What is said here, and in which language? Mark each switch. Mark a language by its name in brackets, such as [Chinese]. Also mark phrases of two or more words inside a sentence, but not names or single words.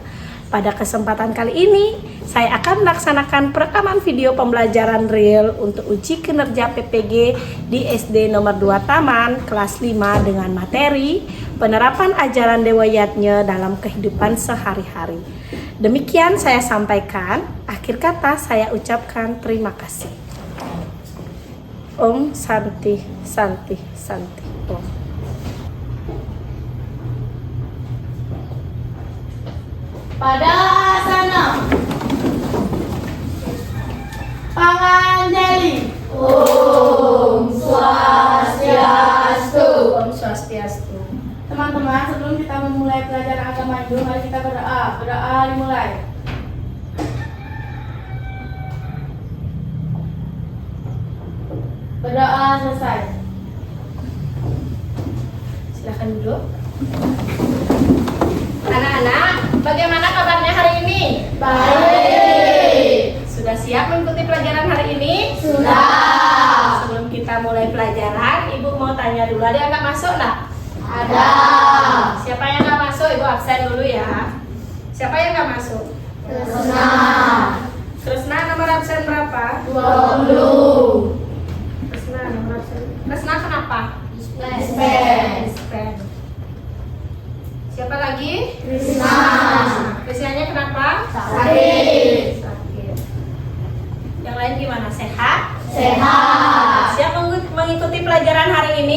[Indonesian] Pada kesempatan kali ini, saya akan melaksanakan perekaman video pembelajaran real untuk uji kinerja PPG di SD nomor 2 Taman kelas 5 dengan materi penerapan ajaran Dewa Yatnya dalam kehidupan sehari-hari. Demikian saya sampaikan, akhir kata saya ucapkan terima kasih. [Sanskrit] Om Santi, Santi, Santi, Om. [Indonesian] Pada asana Panganjali. [Sanskrit] Om Swastiastu. Om Swastiastu. [Indonesian] Teman-teman, sebelum kita memulai pelajaran agama Hindu, mari kita berdoa. Berdoa dimulai. Berdoa selesai. Silakan duduk. Anak-anak, bagaimana kabarnya hari ini? Baik. Sudah siap mengikuti pelajaran hari ini? Sudah. Sebelum kita mulai pelajaran, Ibu mau tanya dulu, ada yang nggak masuk nggak? Ada. Siapa yang nggak masuk? Ibu absen dulu ya. Siapa yang nggak masuk? Kresna. Kresna nomor absen berapa? 20. Kresna nomor absen. Kresna kenapa? Dispen. Dispen. Siapa lagi? Krishna. Krisnanya kenapa? Sakit. Sakit. Yang lain gimana? Sehat? Sehat. Siap mengikuti pelajaran hari ini?